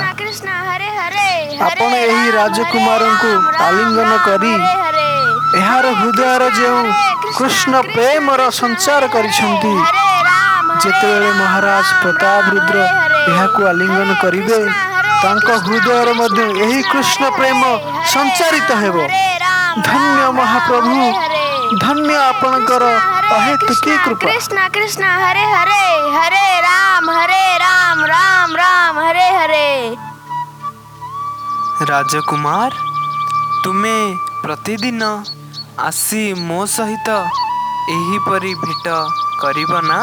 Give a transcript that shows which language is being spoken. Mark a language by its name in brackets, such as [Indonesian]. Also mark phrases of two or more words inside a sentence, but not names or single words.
[Odia] ଆପଣ ଏହି ରାଜକୁମାରଙ୍କୁ ଆଲିଙ୍ଗନ କରି ଏହାର ହୃଦୟର ଯେଉଁ କୃଷ୍ଣ ପ୍ରେମର ସଞ୍ଚାର କରିଛନ୍ତି, ଯେତେବେଳେ ମହାରାଜ ପ୍ରତାପରୁଦ୍ର ଏହାକୁ ଆଲିଙ୍ଗନ କରିବେ, ତାଙ୍କ ହୃଦୟରେ ମଧ୍ୟ ଏହି କୃଷ୍ଣ ପ୍ରେମ ସଞ୍ଚାରିତ ହେବ। ଧନ୍ୟ ମହାପ୍ରଭୁ, ଧନ୍ୟ ଆପଣଙ୍କର ଅହେତୁକୀ କୃପା। [Sanskrit] कृष्ण कृष्ण हरे हरे हरे राम राम राम हरे हरे। [Odia] ରାଜକୁମାର, ତୁମେ ପ୍ରତିଦିନ ଆସି ମୋ ସହିତ ଏହିପରି ଭେଟ କରିବ ନା?